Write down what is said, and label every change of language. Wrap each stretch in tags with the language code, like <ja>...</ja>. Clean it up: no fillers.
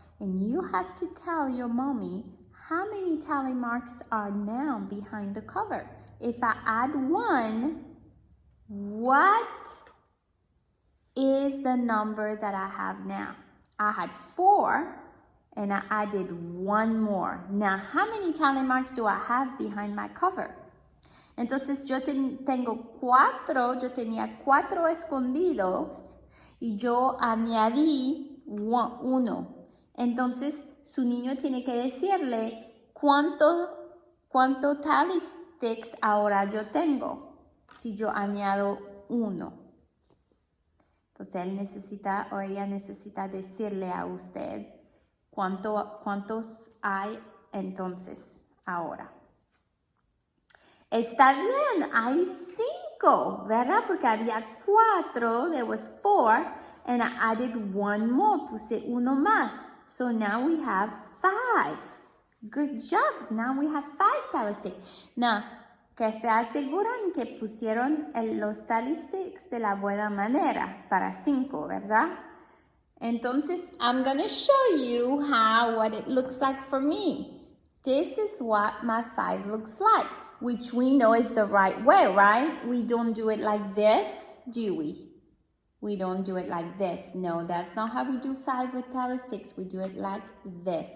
<en>And you have to tell your mommy how many tally marks are now behind the cover. If I add 1, what is the number that I have now? I had 4 and I added 1 more. Now, how many tally marks do I have behind my cover?</en> <es>Entonces yo tengo 4, yo tenía 4 escondidos y yo añadí 1. Entonces su niño tiene que decirle cuánto tally sticks ahora yo tengo si yo añado 1. Entonces él necesita o ella necesita decirle a usted cuántos hay entonces ahora. Está bien, hay 5, ¿verdad? Porque había 4,</es> <en>there was 4, and I added 1 more,</en> <es>puse 1 más.</es> <en>So now we have 5. Good job, now we have 5 tally sticks.</en> <es>Now, que se aseguran que pusieron los tally sticks de la buena manera para 5, ¿verdad?</es> <en>Entonces, I'm going to show you what it looks like for me. This is what my 5 looks like, which we know is the right way, right? We don't do it like this, do we? We don't do it like this. No, that's not how we do 5 with tally sticks. We do it like this.</en>